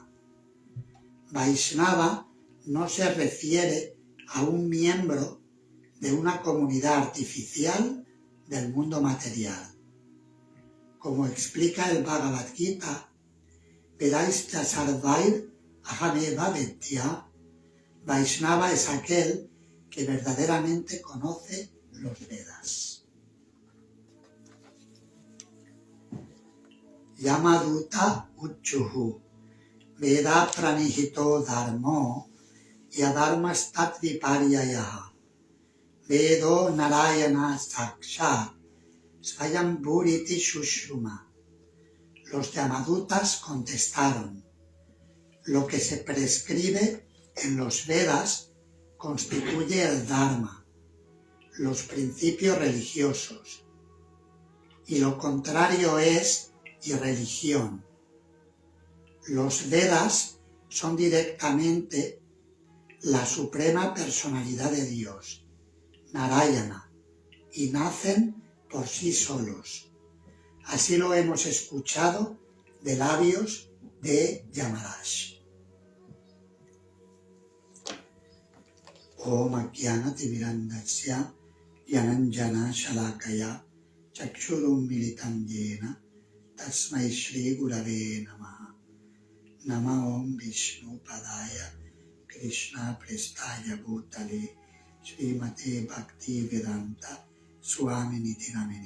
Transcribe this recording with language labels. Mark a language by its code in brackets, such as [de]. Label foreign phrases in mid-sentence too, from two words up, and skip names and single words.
[es] Vaishnava no se refiere a un miembro de una comunidad artificial del mundo material. Como explica el Bhagavad Gita, [sa] Vedaista Sarvair Ahameva Vedya, [es] Vaishnava es aquel que verdaderamente conoce los Vedas. [sa] Yamaduta Uchuhu Veda Pranihito Dharmo Yadharmas Tatviparyayaha Vedo Narayana Sakshat Svayambhuriti Shushuma. [es] Los Yamadutas contestaron: lo que se prescribe en los Vedas constituye el Dharma, los principios religiosos, y lo contrario es irreligión. Los Vedas son directamente la Suprema Personalidad de Dios, Narayana, y nacen por sí solos. Así lo hemos escuchado de labios de Yamaraj. [sa] Om Ajnanati Mirandasya Yananjana Shalakaya Chakshurum Militam Yena Tasmai Shri Gurave Namaha. Nama Om Vishnu Padaya Krishna Prestaya Bhutale Srimate Bhakti Vedanta Swamini Namini.